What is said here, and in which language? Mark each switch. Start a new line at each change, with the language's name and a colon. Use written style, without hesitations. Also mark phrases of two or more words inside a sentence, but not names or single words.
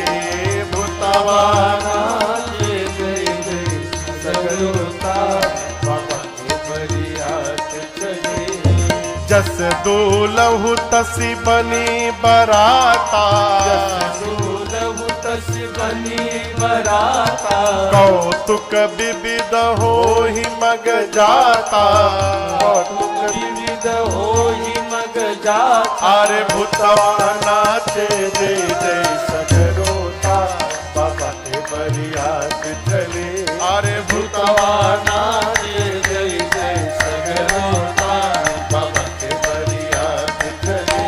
Awadhi: भूतवा जस दूलहु तसी बनी बराता, जस दूलहु तसी बनी बराता। कौतुक विविध होहि मग जाता, कौतुक विविध होहि मग जाता।
Bhojpuri: अरे भूतवा नाचे दे दे सगरोता, बाबा के बरियात चले। अरे भूतवा नाचे दे दे सगरोता, बाबा के बरियात चले।